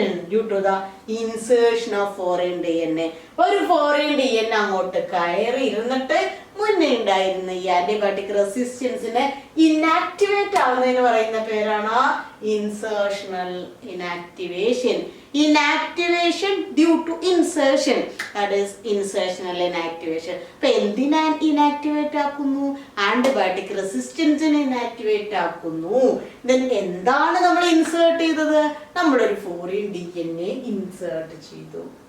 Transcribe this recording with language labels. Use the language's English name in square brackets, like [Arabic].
[English] due to the insertion of foreign DNA. [Malayalam] ഒരു foreign DNA അങ്ങോട്ട് കയറി ഇരുന്നിട്ട് മുന്നേ ഉണ്ടായിരുന്ന ഈ ആന്റിബയോട്ടിക് റെസിസ്റ്റൻസിനെ ഇനാക്ടിവേറ്റ് ആവുന്നതിന് പറയുന്ന പേരാണ് ഇൻസേർഷണൽ inactivation. [English] Inactivation due to insertion, that is insertional inactivation. [Malayalam] അപ്പൊ എന്തിനാ ഇനാക്ടിവേറ്റ് ആക്കുന്നു? ആന്റിബയോട്ടിക് റെസിസ്റ്റൻസിനെ ഇനാക്ടിവേറ്റ് ആക്കുന്നു. ദെൻ എന്താണ് നമ്മൾ ഇൻസേർട്ട് ചെയ്തത്? നമ്മളൊരു ഫോറിൻ DNA ഇൻസേർട്ട് ചെയ്തു.